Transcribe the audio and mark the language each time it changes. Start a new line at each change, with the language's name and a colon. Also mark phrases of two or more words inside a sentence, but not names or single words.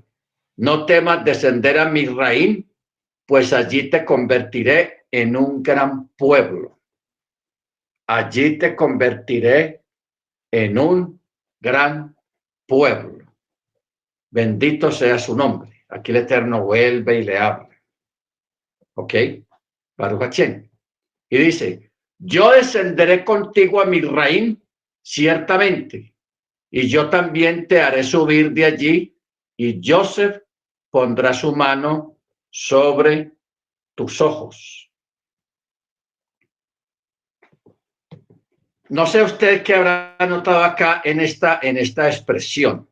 Spanish: No temas descender a Misraim, pues allí te convertiré en un gran pueblo. Allí te convertiré en un gran pueblo. Bendito sea su nombre. Aquí el Eterno vuelve y le habla. ¿Ok?
Hebrew: ברוך השם.
Spanish: Y dice, yo descenderé contigo a Misraim, ciertamente, y yo también te haré subir de allí, y Joseph pondrá su mano sobre tus ojos. No sé usted qué habrá notado acá en esta expresión.